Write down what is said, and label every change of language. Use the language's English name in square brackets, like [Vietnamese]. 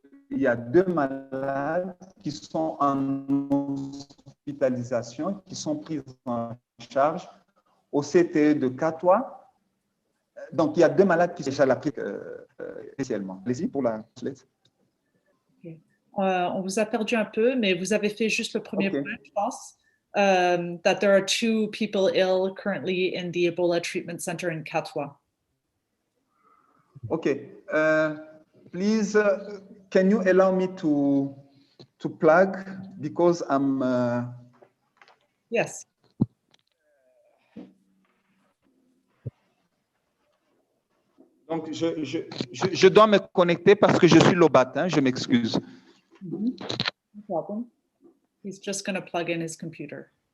[French] il y a 2 malades qui sont en hospitalisation, qui sont pris en charge au CTE de Catois. Donc, il y a 2 malades qui sont déjà l'appliquent spécialement. Allez-y pour la slide. [English] Okay. [French] On vous a perdu un peu, mais vous avez fait juste le premier point, je pense. [English] That there are 2 people ill currently in the Ebola treatment center in Katwa. Okay. Please, can you allow me to plug, because I'm... Yes. [French] Donc, je dois me connecter parce que je suis lobat, hein, je m'excuse. [English] No problem. He's just going to plug in his computer.